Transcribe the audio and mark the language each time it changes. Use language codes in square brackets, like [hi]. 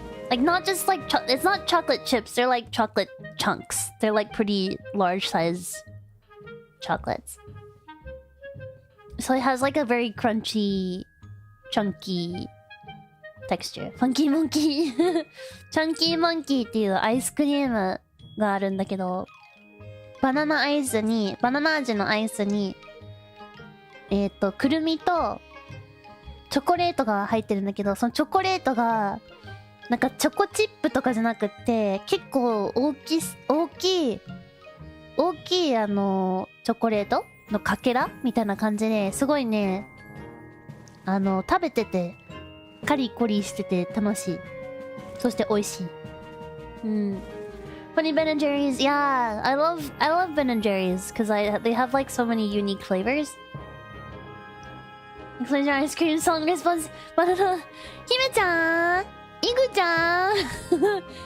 [en] Like, not just like it's not chocolate chips. They're like chocolate chunks. They're like pretty large size chocolates. So it has like a very crunchy, chunky texture. Funky Monkey. [ja] Chunky Monkey っていうアイスクリームがあるんだけど、バナナ味のアイスに、くるみとチョコレートが入ってるんだけど、そのチョコレートがなんかチョコチップとかじゃなくって、結構大きいチョコレートのかけらみたいな感じで、すごいね、食べててカリコリしてて楽しい。そして美味しい。 [en] Funny Ben and Jerry's, yeah, I love Ben and Jerry's because they have like so many unique flavors. Include your ice cream song response. [ja] バナナ。姫ちゃん、イグちゃん。はーい。